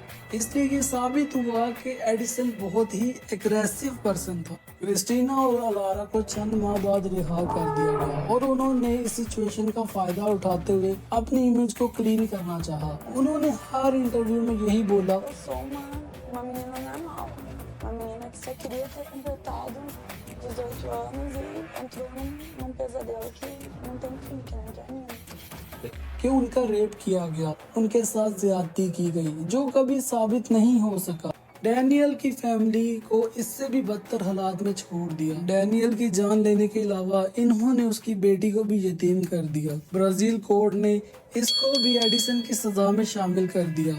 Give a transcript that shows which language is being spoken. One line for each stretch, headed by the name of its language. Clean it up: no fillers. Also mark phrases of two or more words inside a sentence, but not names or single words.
Hindi: इसलिए ये साबित हुआ कि एडिसन बहुत ही
English: aggressive person
Hindi: था। क्रिस्टीना और अलारा को चंद माह बाद रिहा कर दिया गया और उन्होंने इस सिचुएशन का फायदा उठाते हुए अपनी इमेज को क्लीन करना चाहा। उन्होंने हर इंटरव्यू में यही बोला,
Portuguese: Eu sou uma menina normal, uma menina que só queria ter completado 18 anos e entrou num pesadelo que não tem fim, que não quer nem.
Hindi: कि उनका रेप किया गया, उनके साथ ज्यादती की गई, जो कभी साबित नहीं हो सका। डैनियल की फैमिली को इससे भी बदतर हालात में छोड़ दिया। डैनियल की जान लेने के अलावा इन्होंने उसकी बेटी को भी यतीम कर दिया। ब्राजील कोर्ट ने इसको भी एडिसन की सजा में शामिल कर दिया।